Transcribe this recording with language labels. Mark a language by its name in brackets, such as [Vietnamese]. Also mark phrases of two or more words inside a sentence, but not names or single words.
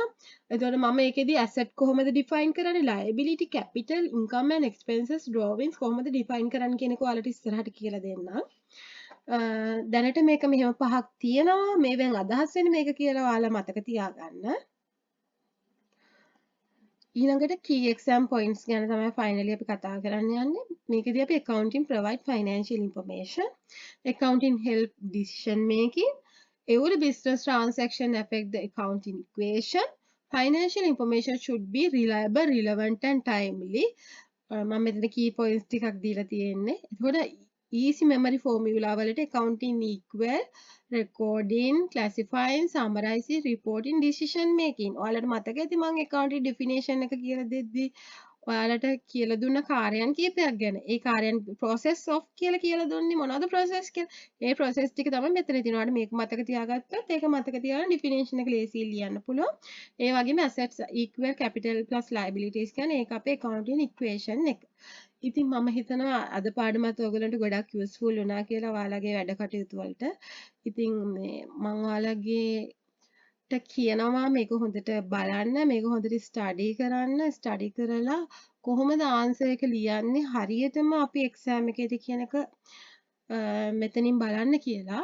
[Sinhala] එතකොට මම ඒකෙදි ඇසෙට් කොහොමද ඩිෆයින් කරන්නේ, [English] liability, capital, income and expenses, drawings [Sinhala] කොහොමද ඩිෆයින් කරන්නේ කියන එක ඔයාලට ඉස්සරහට කියලා දෙන්නම්. දැනට මේක මෙහෙම 5ක් තියෙනවා. මේවෙන් අදහස් වෙන්නේ මේක කියලා ඔයාලා මතක තියාගන්න. ඊළඟට [English] key exam points [Sinhala] ගැන තමයි finally අපි කතා කරන්න යන්නේ. මේකදී අපි [English] accounting provide financial information, accounting help decision making, every business transaction affect the accounting equation, financial information should be reliable, relevant and timely. [Sinhala] මම මෙතන key points ටිකක් දීලා තියෙන්නේ. [English] එතකොට easy memory formula වලට accounting equal recording, classifying, summarizing, reporting, decision making. [Sinhala] ඔයාලට මතක ඇති මම [English] accounting definition [Sinhala] එක කියලා දෙද්දි ඔයාලට කියලා දුන්න කාර්යයන් කීපයක් ගැන. ඒ කාර්යයන් [English] process of [Sinhala] කියලා දුන්නේ මොනවද process කියලා. ඒ process ටික තමයි මෙතන තියෙනවා. ඔයාලට මේක මතක තියාගත්තොත් ඒක මතක තියාගෙන definition එක ලේසියෙන් ලියන්න පුළුවන්. ඒ වගේම [English] assets equal capital plus liabilities [Sinhala] කියන්නේ ඒක අපේ [English] accounting equation [Sinhala] එක. ඉතින් මම හිතනවා අද පාඩමත් ඔයගලන්ට ගොඩක් යූස්ෆුල් වුණා කියලා ඔයාලගේ වැඩ කටයුතු වලට. ඉතින් මේ මම ඔයාලගේට කියනවා මේක හොඳට බලන්න, මේක හොඳට ස්ටඩි කරලා කොහොමද ආන්සර් එක ලියන්නේ හරියටම අපි එක්සෑම් එකේදී කියන එක මෙතනින් බලන්න කියලා.